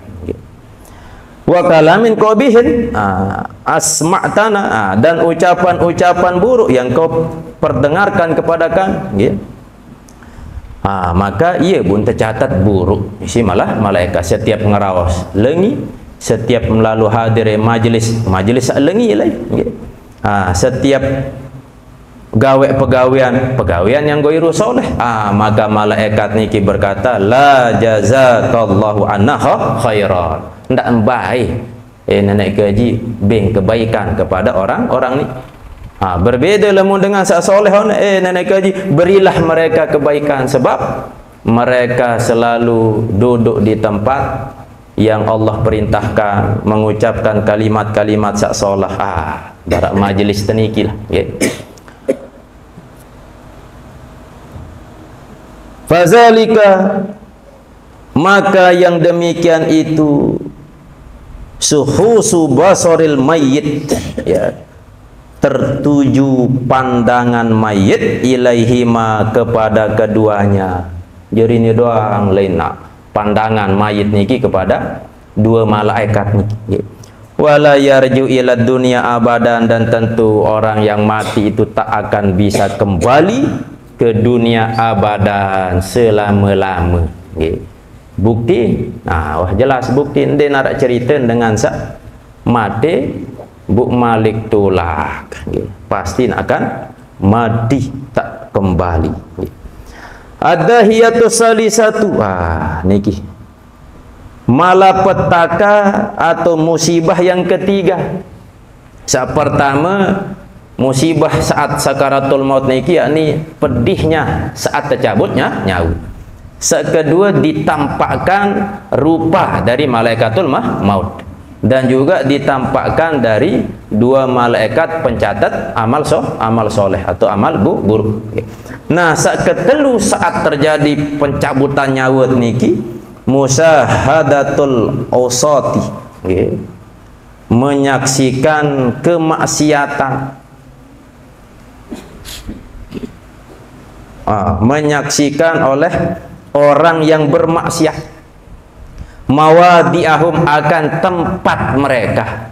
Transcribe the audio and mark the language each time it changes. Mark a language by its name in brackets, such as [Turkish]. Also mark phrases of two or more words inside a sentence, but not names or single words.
[Arabic] Wa kalamin qabihin asma'tana, [Indonesian] dan ucapan-ucapan buruk yang kau perdengarkan kepada kami, maka ia pun tercatat buruk. [Sasak] Isi malah malaikat setiap ngerawas lengi, setiap melalui hadir majlis lengi lah. [Indonesian] Setiap pegawaian yang ghairu soleh, maka malaikat niki berkata [Arabic] la jazakallahu anna khairan, [Sasak] ndak baik nenek gaji beng kebaikan kepada orang-orang ni. [Indonesian] Berbeza lemu dengan sak soleh nenek gaji berilah mereka kebaikan, sebab mereka selalu duduk di tempat yang Allah perintahkan, mengucapkan kalimat-kalimat sak soleh. [Sasak] Barak majlis teniki lah. [Arabic] Fazalika, [Indonesian] maka yang demikian itu [Arabic] suhusu basaril mayyit, [Indonesian] tertuju pandangan mayit ilaihima kepada keduanya. [Sasak] Jadi ini doang lain nak pandangan mayit niki kepada dua malaikat niki. [Arabic] Wala yarju ila dunia abadan, [Indonesian] dan tentu orang yang mati itu tak akan bisa kembali ke dunia abadan selama-lama. Bukti, wah jelas bukti. [Sasak] Dia nak cerita dengan sak mati Buk Malik tolak, pasti akan mati tak kembali. [Indonesian] Ada [Arabic] hiatus salisatu, [Indonesian] niki malapetaka atau musibah yang ketiga. Saat pertama musibah saat sakaratul maut niki, yakni pedihnya saat tercabutnya nyawa. Saat kedua ditampakkan rupa dari malaikatul maut, dan juga ditampakkan dari dua malaikat pencatat amal soleh atau amal buruk. Nah, saat ketelu saat terjadi pencabutan nyawa niki, [Arabic] musyahadatul awsati, [Indonesian] menyaksikan kemaksiatan, menyaksikan oleh orang yang bermaksiat, mawadi'ahum, akan tempat mereka.